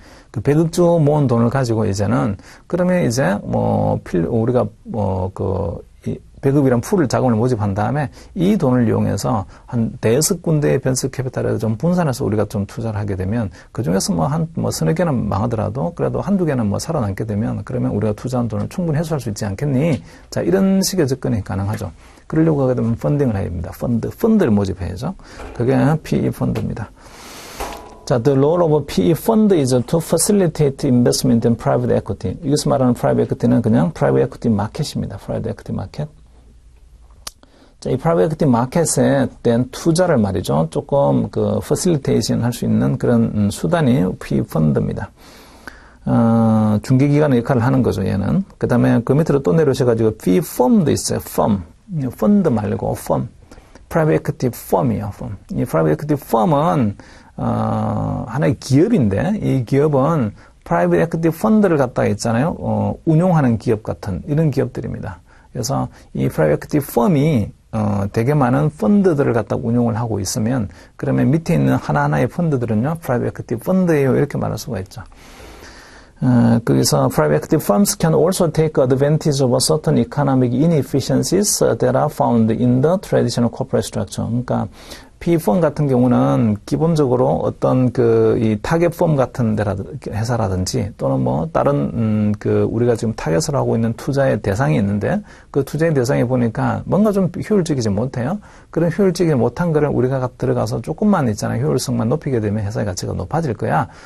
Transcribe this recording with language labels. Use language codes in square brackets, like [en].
[ko] 그 100억 주 모은 돈을 가지고 이제는 그러면 이제 우리가 100억이란 풀을 자금을 모집한 다음에 이 돈을 이용해서 한 대여섯 군데의 벤처 캐피탈에 좀 분산해서 우리가 좀 투자를 하게 되면 그 중에서 서너 개는 망하더라도 그래도 한두 개는 살아남게 되면 그러면 우리가 투자한 돈을 충분히 회수할 수 있지 않겠니? 자, 이런 식의 접근이 가능하죠. 그러려고 하게 되면 펀딩을 해야 됩니다. 펀드를 모집해야죠. 그게 PE 펀드입니다. [en] 자, the role of PE fund is to facilitate investment in private equity. [ko] 여기서 말하는 private equity는 그냥 private equity market입니다. private equity market. 자, 이 private equity market에 대한 투자를 말이죠. 조금 facilitation 할 수 있는 그런 수단이 PE 펀드입니다. 중개기관의 역할을 하는 거죠, 얘는. 그 다음에 그 밑으로 또 내려오셔가지고 PE firm도 있어요, firm. 펀드 말고 firm. private equity firm이에요, firm. 이 private equity firm은 하나의 기업인데 이 기업은 프라이빗 에퀴티 펀드를 갖다가 있잖아요. 운용하는 기업 같은 이런 기업들입니다. 그래서 이 프라이빗 에퀴티 펌이 되게 많은 펀드들을 갖다가 운용을 하고 있으면 그러면 밑에 있는 하나하나의 펀드들은요. 프라이빗 에퀴티 펀드예요. 이렇게 말할 수가 있죠. 거기서 [en] private equity firms can also take advantage of certain economic inefficiencies that are found in the traditional corporate structure. [ko] 그러니까 PE 같은 경우는 기본적으로 어떤 이 타겟 펌 같은 회사라든지 또는 다른 우리가 지금 타겟을 하고 있는 투자의 대상이 있는데 그 투자의 대상이 보니까 뭔가 좀 효율적이지 못해요. 그런 효율적이지 못한 거를 우리가 들어가서 조금만 있잖아요. 효율성만 높이게 되면 회사의 가치가 높아질 거야.